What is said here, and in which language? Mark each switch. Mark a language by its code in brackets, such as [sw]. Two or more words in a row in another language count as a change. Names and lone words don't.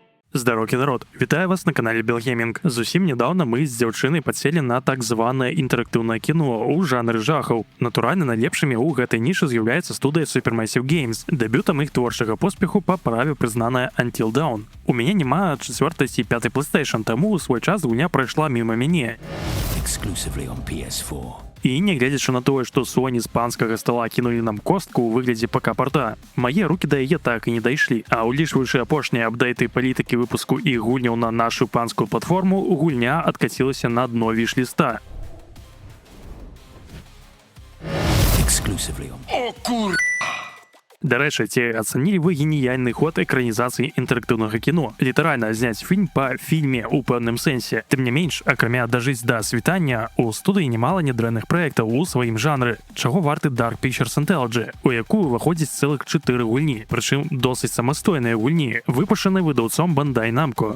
[be] Здароўкі народ, вітаю вас на канале Белгеймінг. Зусім недавно мы з дзяўчынай падселі на так званае інтэрактыўнае кіно ў жанры жахаў. Натуральна, найлепшымі ў гэтай нішы з'яўляецца студыя Supermassive Games. Дэбютам іх творчага поспеху па праве прызнаная Until Dawn. У мяне няма 4-й ці 5-й PlayStation, таму ў свой час гульня прайшла міма мяне. [en] Exclusively on PS4. [be] І нягледзячы на тое, што Sony з панскага стола кінулі нам костку ў выглядзе ПК-порта, мае рукі да яе так і не дайшлі. А ўлічваючы апошнія апдейты палітыкі выпуску і гульняў на нашу панскую платформу, гульня адкацілася на дно віш-ліста. [en] Exclusively on. [be] Дарэчы, ці ацанілі вы геніяльны ход экранізацыі інтэрактыўнага кіно? Літаральна зняць фільм па фільме ў пэўным сэнсе. Тым не менш, акрамя дажыць да світання, у студыі немала нядрэнных праектаў у сваім жанры. Чаго варты Dark Pictures Anthology, у якую ўваходзіць цэлых 4 гульні, прычым досыць самастойныя гульні, выпушчаны выдаўцом Bandai Namco.